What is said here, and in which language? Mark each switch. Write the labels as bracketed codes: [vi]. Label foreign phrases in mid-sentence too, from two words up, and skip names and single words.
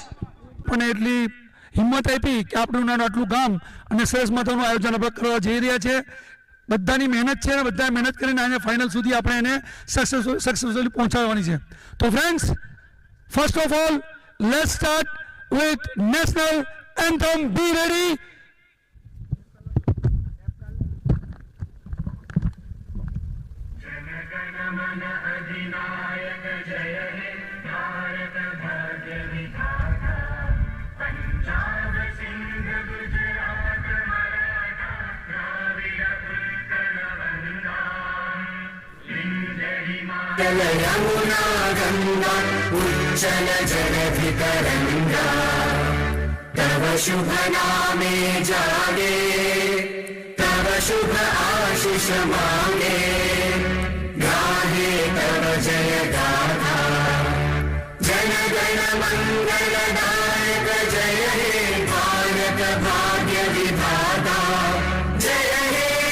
[gu] પણ એટલી હિંમત આપી કે આપણું આટલું ગામ અને સરસ મજાનું આયોજન આપણે કરવા જઈ રહ્યા છે. બધાની મહેનત છે અને બધાએ મહેનત કરીને આને ફાઇનલ સુધી આપણે એને સક્સેસફુલી પહોંચાડવાની છે. [en] So friends, first of all let's start with national anthem. Be ready. [bn] জন গণ মন অধিনায়ক জয় হে ভারত ভাগ্য বিধাতা পাঞ্জাব সিন্ধু গুজরাট মারাঠা দ্রাবিড় উৎকল বঙ্গ বিন্ধ্য হিমাচল যমুনা গঙ্গা উচ্ছল জগতি তরঙ্গ তব শুভ নামে জাগে তব শুভ আশিস মাগে গাহে তব জয় গাথা জন গণ মঙ্গল দায়ক জয় হে ভারত ভাগ্য বিধাতা জয় হে